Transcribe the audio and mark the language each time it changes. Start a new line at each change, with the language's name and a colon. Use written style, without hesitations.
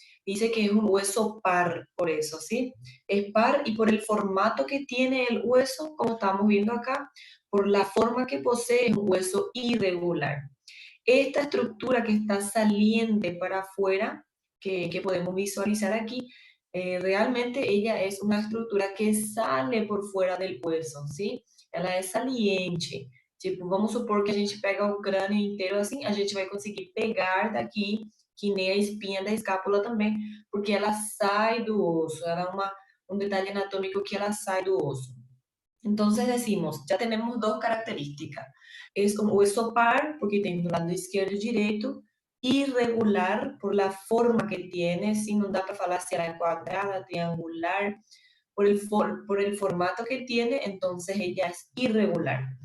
Spanish: Dice que es un hueso par, por eso, ¿sí? Es par y por el formato que tiene el hueso, como estamos viendo acá, por la forma que posee, es un hueso irregular. Esta estructura que está saliente para afuera, que podemos visualizar aquí, realmente ella es una estrutura que sale por fuera del hueso, ¿sí?
Portuguese: Ela é saliente. Tipo, vamos supor que a gente pega o crânio inteiro assim, a gente vai conseguir pegar daqui, que nem a espinha da escápula também, porque ela sai do osso, ela é um detalhe anatômico que ela sai do osso.
Spanish: Entonces decimos, ya tenemos dos características. Es un hueso par, porque tiene do lado izquierdo y derecho, irregular por la forma que tiene, si no da para falar si era cuadrada, triangular, por el formato que tiene, entonces ella es irregular.